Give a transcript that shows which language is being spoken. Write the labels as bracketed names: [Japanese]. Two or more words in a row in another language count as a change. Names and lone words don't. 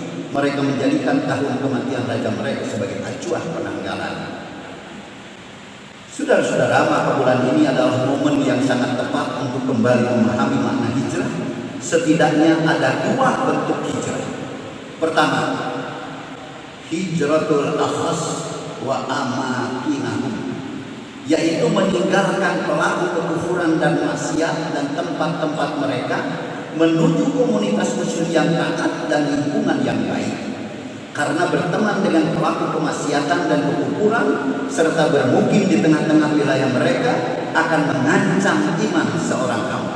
[Indonesian] Mereka menjadikan tahun kematian raja mereka sebagai acuan penanggalan. Saudara-saudara, maka bulan ini adalah momen yang sangat tepat untuk kembali memahami makna hijrah. Setidaknya ada dua bentuk hijrah. Pertama, [Arabic] هجرة الأشخاص وأماكنهم, [Indonesian] yaitu meninggalkan pelaku kekufuran dan maksiat dan tempat-tempat mereka menuju komunitas muslim yang taat dan lingkungan yang baik. Karena berteman dengan pelaku kemaksiatan dan kekufuran serta bermukim di tengah-tengah wilayah mereka akan mengancam iman seorang hamba.